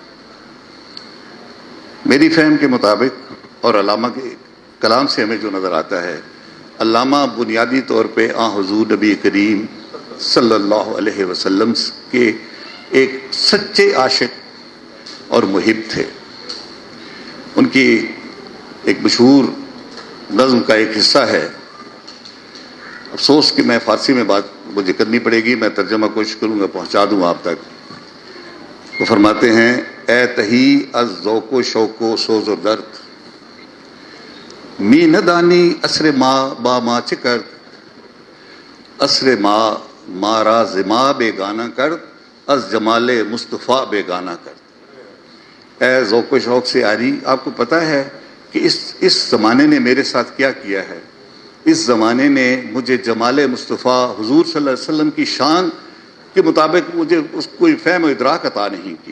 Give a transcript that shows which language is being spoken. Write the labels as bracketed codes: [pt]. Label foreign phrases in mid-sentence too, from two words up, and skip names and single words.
[ur] میری فہم کے مطابق اور علامہ کے کلام سے ہمیں جو نظر آتا ہے، علامہ بنیادی طور پہ حضور نبی کریم صلی اللہ علیہ وسلم کے ایک سچے عاشق اور محب تھے. ان کی ایک مشہور نظم کا ایک حصہ ہے، افسوس کہ میں فارسی میں بات مجھے کرنی پڑے گی، میں ترجمہ کوشش کروں گا پہنچا دوں آپ تک. وہ فرماتے ہیں: [fa] اے تہی از ذوق و شوق و سوز و درد، می ندانی اسر ما با ما چکرد، اسر ما مارا زما بے گانا کرد، از جمال مصطفیٰ بے گانا کرد. [ur] اے ذوق و شوق سے آری، آپ کو پتہ ہے کہ اس زمانے نے میرے ساتھ کیا کیا ہے. اس زمانے نے مجھے جمال مصطفیٰ حضور صلی اللہ علیہ وسلم کی شان کے مطابق مجھے اس کوئی فہم و ادراک عطا نہیں کیا.